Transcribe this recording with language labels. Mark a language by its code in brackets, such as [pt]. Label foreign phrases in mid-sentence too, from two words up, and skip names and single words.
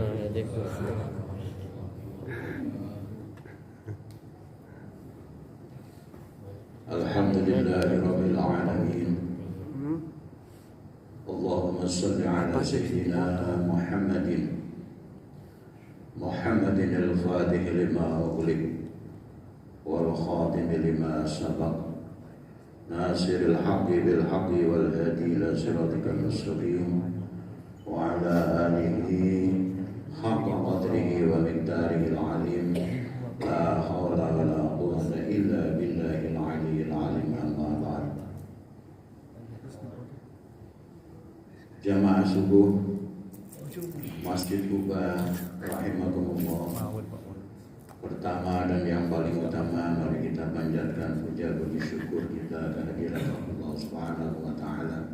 [ar] الحمد لله رب العالمين. اللهم صل على سيدنا محمد الفاتح لما أغلق والخاتم لما سبق ناصر الحق بالحق والهادي إلى صراطك المستقيم وعلى آله حق قدره ومقداره العليم. لا حول ولا قوة إلا بالله العلي العليم. أما بعد. [id] Jamaah subuh Masjid Kuba rahimakumullah. Pertama dan yang paling utama, mari kita panjatkan puja puji syukur kita kehadirat Allah [ar] سبحانه وتعالى.